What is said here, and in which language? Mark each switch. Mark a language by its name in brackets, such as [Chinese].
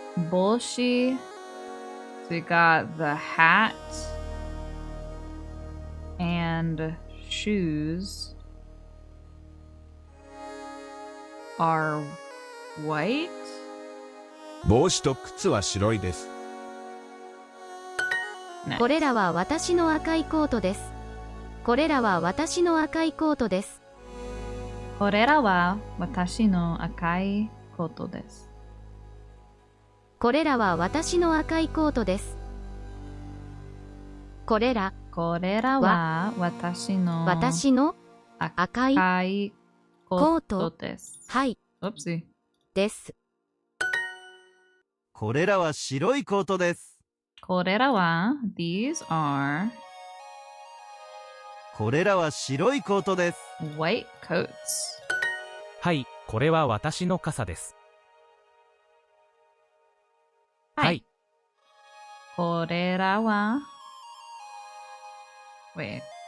[English] 帽子 So we got the hat and shoes are white. [Japanese] 帽子と靴は白いです。これらは私の赤いコートです。これらは私の赤いコートです。これらは私の赤いコートです。これらは私の赤いコートです。これらは私の赤い赤いコートです。はい [English] Oopsie. [Japanese] です。これらは白いコートです。これらは [English] These are [Japanese] これらは白いコートです。 [English] White coats. [Japanese] はい、これは私の傘です。はい、これらは [English] Wait.